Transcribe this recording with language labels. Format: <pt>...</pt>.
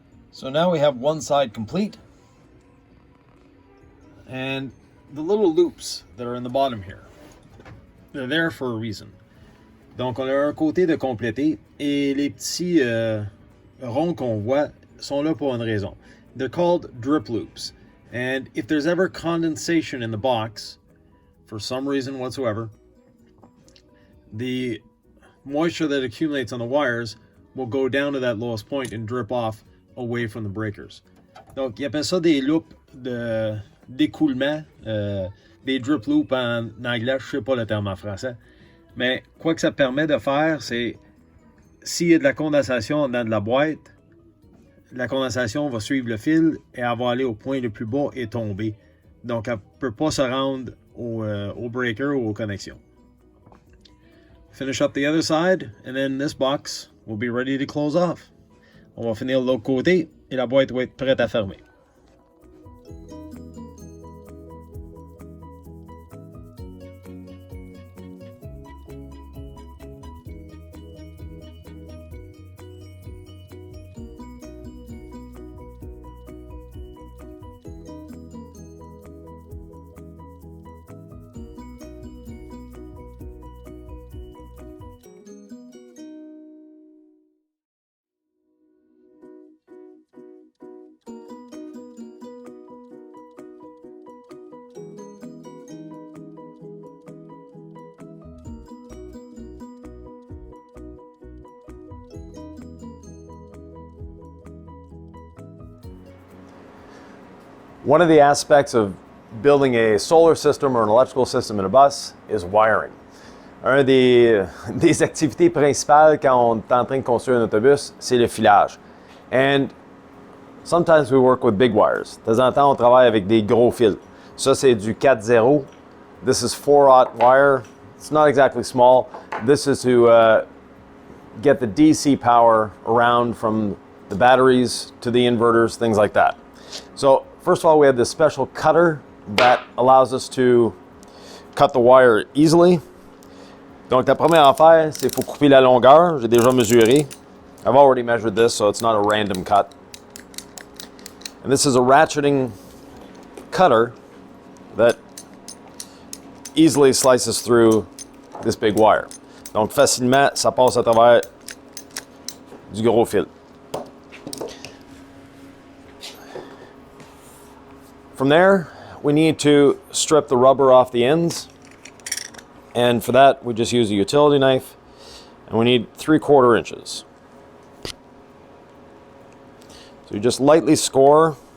<en>So now we have one side complete. And the little loops that are in the bottom here, they're there for a reason.</en> <fr>Donc on a un côté de complété et les petits ronds qu'on voit sont là pour une raison.</fr> <en>They're called drip loops. And if there's ever condensation in the box, for some reason whatsoever, the moisture that accumulates on the wires will go down to that lowest point and drip off away from the breakers.</en> <fr>Donc, ils appellent ça des loops d'écoulement, des drip loops en anglais, je sais pas le terme en français. Mais quoi que ça permet de faire, c'est s'il y a de la condensation dans de la boîte, la condensation va suivre le fil et elle va aller au point le plus bas et tomber. Donc, elle ne peut pas se rendre au breaker ou aux connexions.</fr> <en>Finish up the other side, and then this box will be ready to close off.</en> <fr>On va finir de l'autre côté et la boîte va être prête à fermer.</fr> <en>One of the aspects of building a solar system or an electrical system in a bus is wiring.</en> <fr>Un des activités principales quand on est en train de construire un autobus, c'est le filage.</fr> <en>And sometimes we work with big wires.</en> <fr>De temps en temps, on travaille avec des gros fils. Ça, c'est du 4.0.</fr> <en>This is 4/0 wire. It's not exactly small. This is to get the DC power around from the batteries to the inverters, things like that. So, first of all, we have this special cutter that allows us to cut the wire easily.</en> <fr>Donc, la première affaire, c'est qu'il faut couper la longueur. J'ai déjà mesuré.</fr> <en>I've already measured this, so it's not a random cut. And this is a ratcheting cutter that easily slices through this big wire.</en> <fr>Donc, facilement, ça passe à travers du gros fil.</fr> <en>From there, we need to strip the rubber off the ends. And for that, we just use a utility knife. And we need 3/4 inches. So you just lightly score.</en>